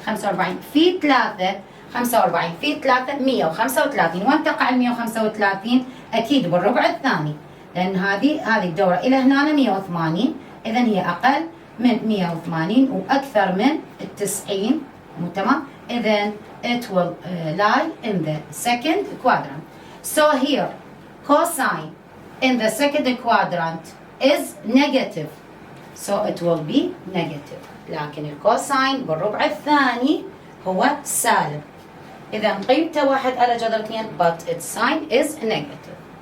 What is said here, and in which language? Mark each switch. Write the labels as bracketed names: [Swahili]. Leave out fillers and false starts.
[Arabic] 45 في 3 45 في 3 135. وين تقع ال 135؟ أكيد بالربع الثاني لأن هذه الدورة إلى هنا 180. إذا هي أقل من 180 وأكثر من 90. مو تمام؟ [English] then it will lie in the second quadrant. So here, cosine in the second quadrant is negative. So it will be negative. [Arabic] لكن الكوساين بالربع الثاني هو سالب. إذا قيمته 1 على جذر 2 [English] but its sign is negative.